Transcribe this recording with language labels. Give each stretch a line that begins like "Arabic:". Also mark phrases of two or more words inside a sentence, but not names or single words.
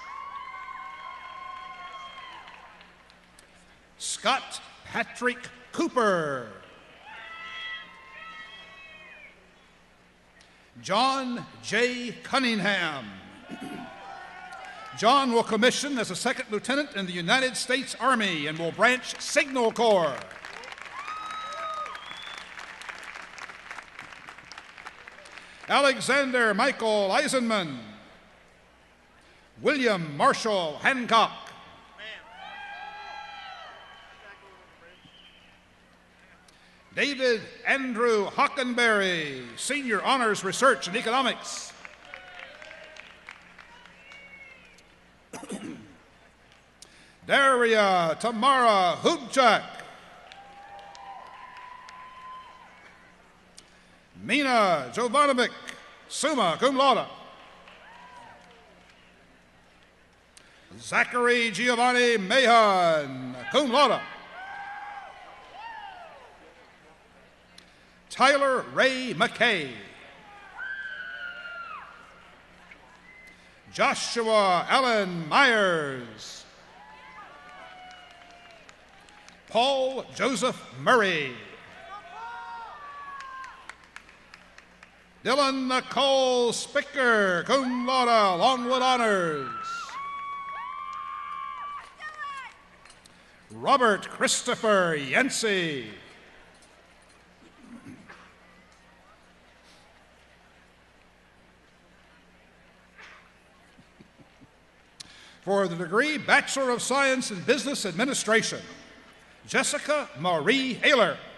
English: Scott Patrick Cooper. John J. Cunningham. John will commission as a second lieutenant in the United States Army and will branch Signal Corps. Alexander Michael Eisenman. William Marshall Hancock. David Andrew Hockenberry, Senior Honors Research in Economics. Daria Tamara Hubchak. Mina Jovanovic,
Latin: summa cum laude.
English: Zachary Giovanni Mahon,
Latin: cum laude.
English: Tyler Ray McKay. Joshua Allen Myers. Paul Joseph Murray. Dylan Nicole Spicker,
Latin: cum laude,
English: Longwood Honors. Robert Christopher Yancey. For the degree Bachelor of Science in Business Administration, Jessica Marie Haler.